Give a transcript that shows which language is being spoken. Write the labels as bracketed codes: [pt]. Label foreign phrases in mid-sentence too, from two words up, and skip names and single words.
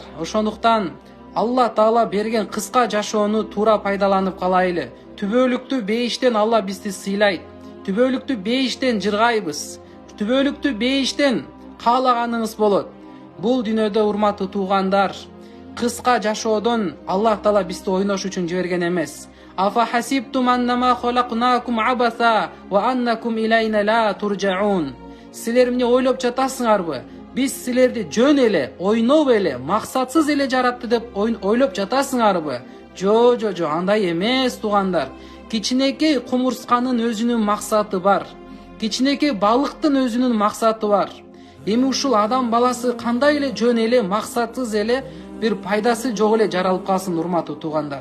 [ky] Ошондуктан Алла Таала берген кыска жашоону туура пайдаланып калайлы. Түбөлүктүү бейиштен Алла бизди сыйлайт. Түбөлүктүү бейиштен жыргайбыз. Түбөлүктүү бейиштен каалаганыңыз болот. Бул дүйнөдө, урматтуу туугандар, кыска жашоодон Аллах Таала бизди ойнош үчүн жиберген эмес. [ar] أفحسبتم أنما خلقناكم عبثا وأنكم إلينا لا ترجعون. [ky] Силер эмне ойлоп жатасыңарбы? Биз силерди жөн эле, ойноп эле, максатсыз эле жаратты деп ойлоп жатасыңарбы? Жо, андай эмес, туугандар. Кичинекей кумурсканын өзүнүн максаты бар. Кичинекей балыктын өзүнүн максаты бар. Эми ушул адам баласы кандай эле жөн эле, максатсыз эле, бир пайдасы жок эле жаралып калсын, урматтуу туугандар.